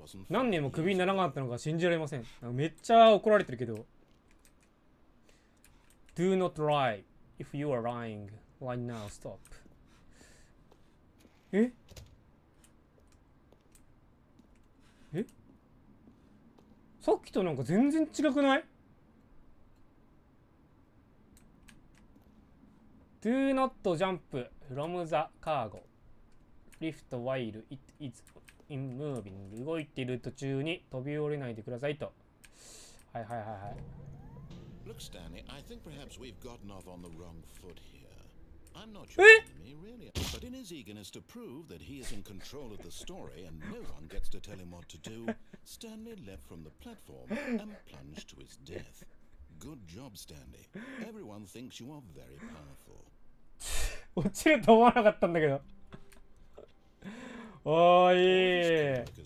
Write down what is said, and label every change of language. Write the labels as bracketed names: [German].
[Japanese] 何年もクビにならなかったのが信じられません。めっちゃ怒られてるけど。 [English] Do not lie. If you are lying, right now, stop. [Japanese] えさっきとなんか全然違くない？ [English] Do not jump from the cargo. Lift while it is in moving. [Japanese] 動いている途中に飛び降りないでくださいと。はいはいはいはい。 [English] Look, Stanley, I think perhaps we've gotten off on the wrong foot here. I'm not sure me, really. But in his eagerness to prove that he is in control of the story and no one gets to tell him what to do, Stanley leapt from the platform and plunged to his death. Good job, Stanley. Everyone thinks you are very powerful. [Japanese] 落ちると思わなかったんだけど。おーい。